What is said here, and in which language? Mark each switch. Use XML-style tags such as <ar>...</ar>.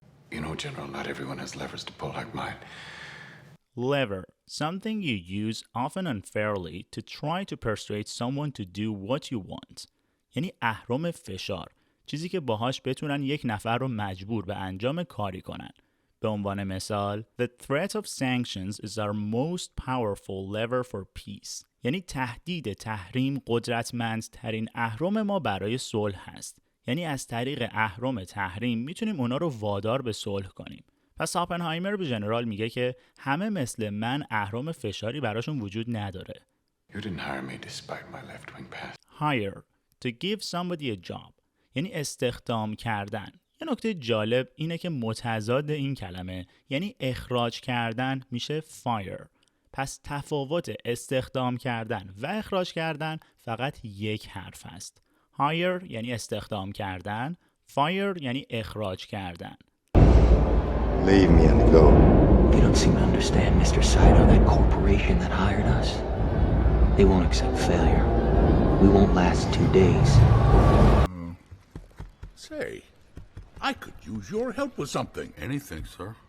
<en>You know, General, not everyone has levers to pull like mine. Lever, something you use often unfairly to try to persuade someone to do what you want.</en> <fa>یعنی اهرم فشار، چیزی که باهاش بتونن یک نفر رو مجبور به انجام کاری کنن. به عنوان مثال</fa> <en>The threat of sanctions is our most powerful lever for peace.</en> <fa>یعنی تهدید تحریم قدرتمندترین اهرم ما برای صلح هست. یعنی از طریق اهرم تحریم میتونیم اونا رو وادار به صلح کنیم. پس اوپنهایمر به جنرال میگه که همه مثل من اهرم فشاری براشون وجود نداره.</fa> <en>You didn't hire me despite my left-wing past. Hire, to give somebody a job.</en> <fa>یعنی استخدام کردن. یه نکته جالب اینه که متضاد این کلمه یعنی اخراج کردن میشه fire. پس تفاوت استخدام کردن و اخراج کردن فقط یک حرف است. hire یعنی استخدام کردن، fire یعنی اخراج کردن.</fa> <en>Leave me and go. You don't seem to understand, Mr. Saito, that corporation that hired us. They won't accept failure. We won't last 2 days. Say, I could use your help with something. Anything, sir.</en>